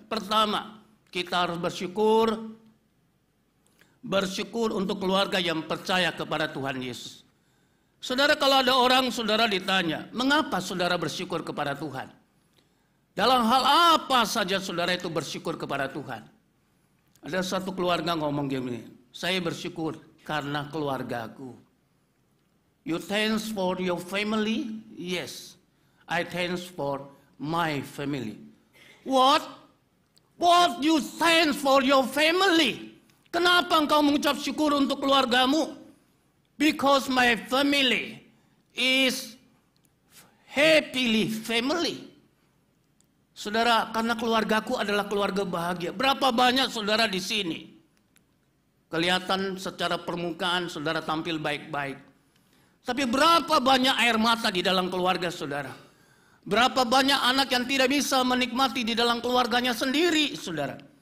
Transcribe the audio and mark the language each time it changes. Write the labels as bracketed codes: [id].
[id] Pertama, kita harus bersyukur untuk keluarga yang percaya kepada Tuhan Yesus. Saudara, kalau ada orang saudara ditanya, mengapa saudara bersyukur kepada Tuhan? Dalam hal apa saja saudara itu bersyukur kepada Tuhan? Ada satu keluarga ngomong gini, saya bersyukur karena keluargaku. [en] You thanks for your family? Yes, I thanks for my family. What? What you thanks for your family? [id] Kenapa engkau mengucap syukur untuk keluargamu? [en] Because my family is happily family. [id] Saudara, karena keluargaku adalah keluarga bahagia. Berapa banyak saudara di sini? Kelihatan secara permukaan saudara tampil baik-baik. Tapi berapa banyak air mata di dalam keluarga saudara? Berapa banyak anak yang tidak bisa menikmati di dalam keluarganya sendiri, saudara?